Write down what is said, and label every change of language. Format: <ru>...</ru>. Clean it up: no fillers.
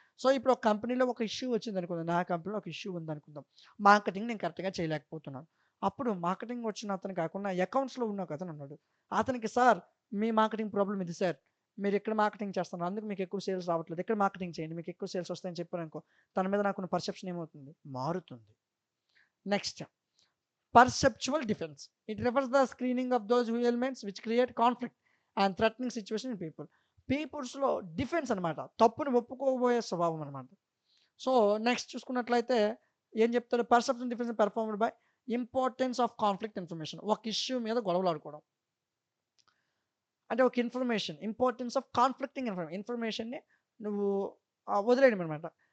<te>So ఇప్పుడు ఒక కంపెనీలో ఒక ఇష్యూ వచ్చింది అనుకుందాం, నా కంపెనీలో ఒక ఇష్యూ ఉంది అనుకుందాం, మార్కెటింగ్ నేను కరెక్ట్గా చేయలేకపోతున్నాను. అప్పుడు మార్కెటింగ్ వచ్చిన అతను కాకుండా అకౌంట్స్లో ఉన్న ఒక అతను ఉన్నాడు, అతనికి సార్ మీ మార్కెటింగ్ ప్రాబ్లం ఇది సార్, మీరు ఎక్కడ మార్కెటింగ్ చేస్తున్నారు, అందుకు మీకు ఎక్కువ సేల్స్ రావట్లేదు, ఎక్కడ మార్కెటింగ్ చేయండి మీకు ఎక్కువ సేల్స్ వస్తాయని చెప్పారు అనుకో, తన మీద నాకున్న పర్సెప్షన్ ఏమవుతుంది, మారుతుంది.</te> <en>Next, perceptual defense. It refers the screening of those elements which create conflict and threatening situation in people.</en> <te>పీపుల్స్లో defence అనమాట, తప్పుని ఒప్పుకోబోయే స్వభావం అనమాట. సో నెక్స్ట్ చూసుకున్నట్లయితే ఏం చెప్తారు,</te> <en>Perception defence performed by importance of conflict information.</en> <te>ఒక ఇష్యూ మీద గొడవలు ఆడుకోవడం అంటే ఒక ఇన్ఫర్మేషన్, ఇంపార్టెన్స్ ఆఫ్ కాన్ఫ్లిక్టింగ్ ఇన్ఫర్మేషన్ని నువ్వు వదిలేయడం అనమాట.</te>